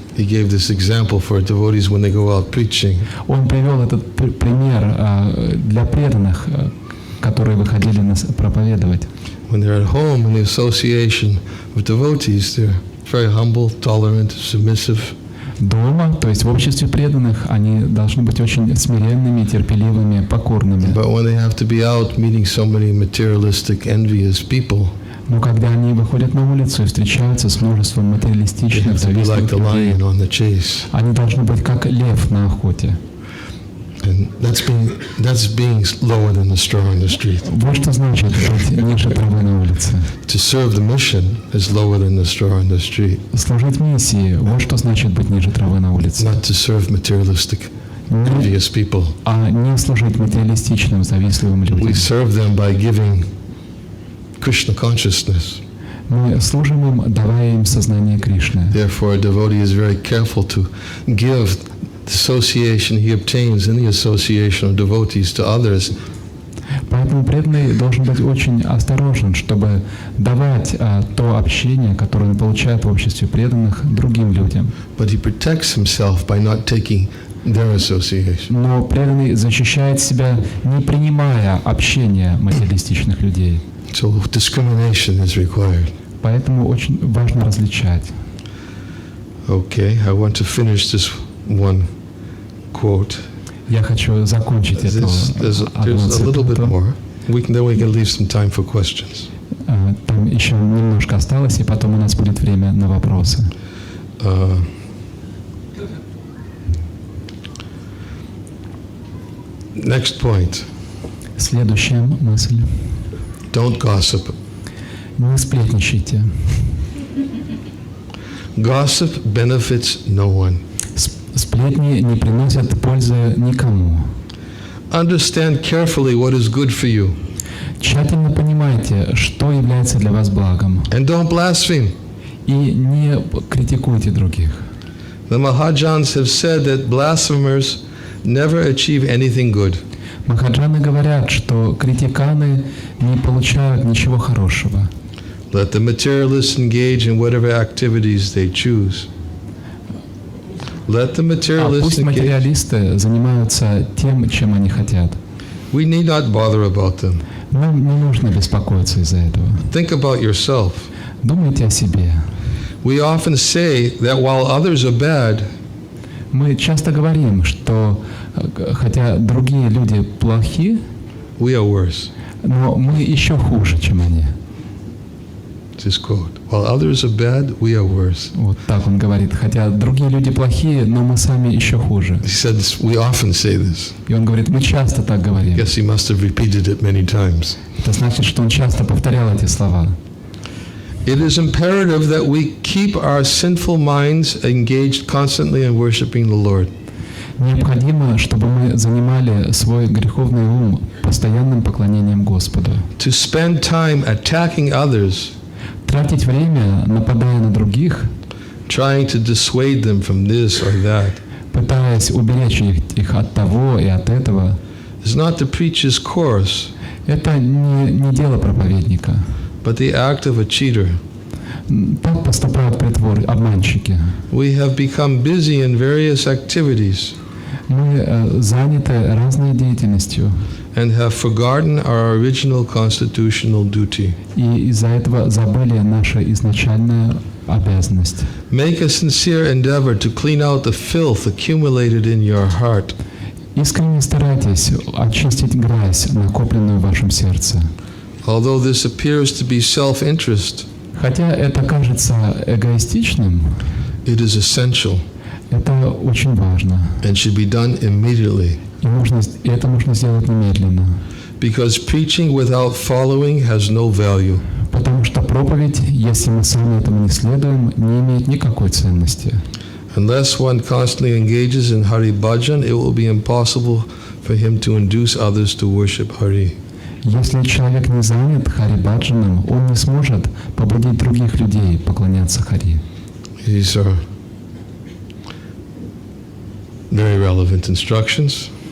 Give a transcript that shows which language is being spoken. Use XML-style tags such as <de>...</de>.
<en>He gave this example for devotees when they go out preaching.</en> <ru>Он привел этот пример для преданных, которые выходили проповедовать.</ru> <en>When they're at home in the association of devotees, they're very humble, tolerant, submissive.</en> <ru>Дома, то есть в обществе преданных, они должны быть очень смиренными, терпеливыми, покорными.</ru> <en>But when they have to be out meeting so many materialistic, envious people,</en> <ru>Но когда они выходят на улицу и встречаются с множеством</ru> <en>They</en> <ru>материалистичных,</ru> <en>have to be like</en> <ru>завистливых</ru> <en>the</en> <ru>людей,</ru> <en>lion on the chase.</en> <ru>они должны быть как лев на охоте.</ru> <en>And that's being lower than the straw on the street.</en> <ru>Вот что значит быть ниже травы на улице.</ru> <en>To serve the mission is lower than the straw on the street.</en> <ru>Служить миссии, вот что значит быть ниже травы на улице.</ru> <en>Not to serve materialistic, envious people.</en> <ru>А не служить материалистичным, завистливым людям.</ru> <en>We serve them by giving Krishna consciousness.</en> <ru>Мы служим им, давая им сознание Кришны.</ru> <en>Therefore, a devotee is very careful to give the association he obtains in the association of devotees to others.</en> <ru>Поэтому преданный должен быть очень осторожен, чтобы давать то общение, которое он получает в обществе преданных, другим людям.</ru> <en>But he protects himself by not taking their association.</en> <ru>Но преданный защищает себя, не принимая общение материалистичных людей.</ru> <en>So discrimination is required.</en> <ru>Поэтому очень важно различать.</ru> <en>Okay, I want to finish this one quote.</en> <ru>Я хочу закончить эту</ru> <en>There's</en> <ru>одну</ru> <en>a little bit</en> <ru>цитату.</ru> <en>more. Then we can leave some time for questions.</en> <ru>Там еще немножко осталось, и потом у нас будет время на вопросы.</ru> <en>Next point.</en> <ru>Следующая мысль.</ru> <en>Don't gossip.</en> <ru>Не сплетничайте.</ru> <en>Gossip benefits no one.</en> <ru>Сплетни не приносят пользы никому.</ru> <en>Understand carefully what is good for you.</en> <ru>Тщательно понимайте, что является для вас благом.</ru> <en>And don't blaspheme.</en> <ru>И не критикуйте других.</ru> <en>The Mahajans have said that blasphemers never achieve anything good.</en> <ru>Махаджаны говорят, что критиканы не получают ничего хорошего.</ru> <en>Let the materialists engage in whatever activities they choose. Let the materialists</en> <ru>Пусть</ru> <en>engage.</en> <ru>материалисты занимаются тем, чем они хотят.</ru> <en>We need not bother about them.</en> <ru>Нам не нужно беспокоиться из-за этого.</ru> <en>Think about yourself.</en> <ru>Думайте о себе.</ru> <en>We often say that while others are bad,</en> <ru>Мы часто говорим, что хотя другие люди плохи,</ru> <en>we are worse.</en> <ru>но мы еще хуже, чем они.</ru> <en>This quote. While others are bad, we are worse.</en> <ru>Вот так он говорит. Хотя другие люди плохие, но мы сами еще хуже.</ru> <en>He said this, we often say this.</en> <ru>И он говорит, мы часто так говорим.</ru> <en>Yes, he must have repeated it many times.</en> <ru>Это значит, что он часто повторял эти слова.</ru> <en>It is imperative that we keep our sinful minds engaged constantly in worshiping the Lord.</en> <ru>Необходимо, чтобы мы занимали свой греховный ум постоянным поклонением Господу.</ru> <en>To spend time attacking others,</en> <ru>Тратить время, нападая на других,</ru> <en>trying to dissuade them from this or that,</en> <ru>пытаясь уберечь их от того и от этого,</ru> <en>is not the preacher's course,</en> <ru>это не дело проповедника.</ru> <en>but the act of a cheater.</en> <ru>Так поступают обманщики.</ru> <en>We have become busy in various activities</en> <ru>Мы заняты разной деятельностью,</ru> <en>and have forgotten our original constitutional duty.</en> <ru>и из-за этого забыли нашу изначальную обязанность.</ru> <en>Make a sincere endeavor to clean out the filth accumulated in your heart.</en> <ru>Искренне старайтесь очистить грязь, накопленную в вашем сердце.</ru> <en>Although this appears to be self-interest,</en> <ru>Хотя это кажется эгоистичным,</ru> <en>it is essential</en> <ru>это очень важно.</ru> <en>and should be done immediately.</en> <ru>И это нужно сделать немедленно.</ru> <en>Because preaching without following has no value.</en> <ru>Потому что проповедь, если мы сами этому не следуем, не имеет никакой ценности.</ru> <en>Unless one constantly engages in Hari Bhajan, it will be impossible for him to induce others to worship Hari.</en> <ru>Если человек не занят Хари-баджаном, он не сможет побудить других людей поклоняться Хари.</ru> <en>These are very relevant instructions.</en>